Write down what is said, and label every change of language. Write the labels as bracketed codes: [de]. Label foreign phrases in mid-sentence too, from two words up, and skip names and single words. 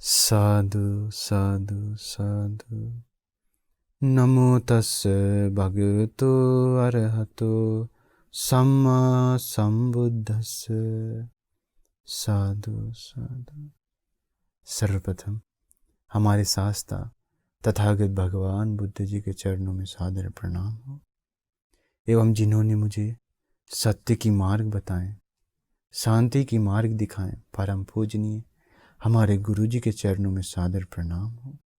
[pi] साधु साधु साधु। नमो तस्से भगवतो अरहतो सम्मा संबुद्धस्से। साधु साधु। [hi] सर्वप्रथम हमारे शास्त्रा तथागत भगवान बुद्ध जी के चरणों में सादर प्रणाम हो, एवं जिन्होंने मुझे सत्य की मार्ग बताएं, शांति की मार्ग दिखाएं, परम पूजनीय हमारे गुरु जी के चरणों में सादर प्रणाम हो।